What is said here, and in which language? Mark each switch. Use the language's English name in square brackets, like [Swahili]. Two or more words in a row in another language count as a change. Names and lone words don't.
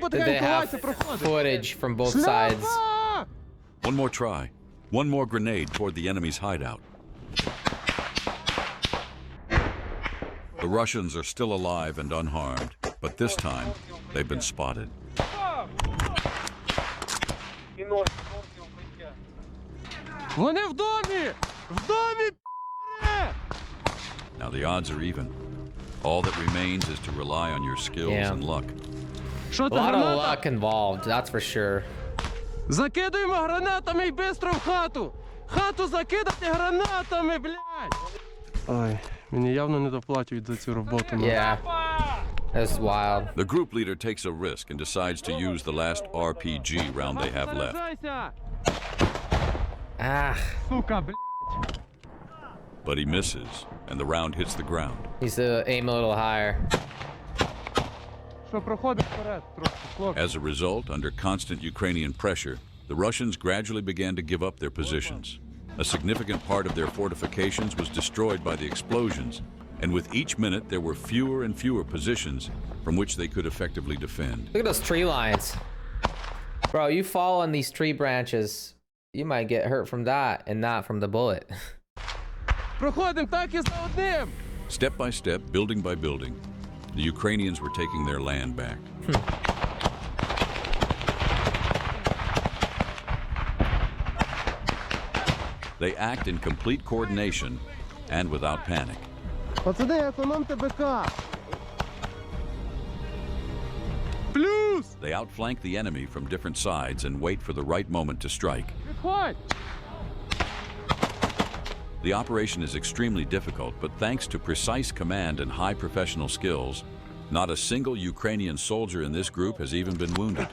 [English] Did they [Ukrainian] потихеньку, [English] have [Russian] Вася, проходим. [English] footage from both sides? [Russian] Шляпа! [English] One more try. One more grenade toward the enemy's hideout. The Russians are still alive and unharmed, but this time they've been spotted. [Ukrainian] Вони в домі! В домі, п***е! [English] Now the odds are even. All that remains is to rely on your skills Yeah. and luck. [Ukrainian] Що [English] A [Ukrainian] це, [English] lot of [Ukrainian] граната? [English] luck involved, that's for sure. [Ukrainian] Закидуємо гранатами і бистро в хату! Хату закидати гранатами, блядь! Ой, мені явно не доплачують за цю роботу. [English] Yeah. That's wild. The group leader takes a risk and decides to use the last RPG round they have left. [Ukrainian] Заряджайся! Ah, Сука, блядь! [English] But he misses, and the round hits the ground. needs to aim a little higher. [Ukrainian] Що, проходимо вперед, трошки, хлопці. [English] As a result, under constant Ukrainian pressure, the Russians gradually began to give up their positions. A significant part of their fortifications was destroyed by the explosions, and with each minute there were fewer and fewer positions from which they could effectively defend. Look at those tree lines. Bro, you fall on these tree branches, you might get hurt from that and not from the bullet. [Ukrainian] Проходимо так і за одним! [English] Step by step, building by building, the Ukrainians were taking their land back. They act in complete coordination and without panic. [Ukrainian] Пацани, економте БК! Плюс! [English] They outflank the enemy from different sides and wait for the right moment to strike. [Ukrainian] Підходь! [English] The operation is extremely difficult, but thanks to precise command and high professional skills, not a single Ukrainian soldier in this group has even been wounded.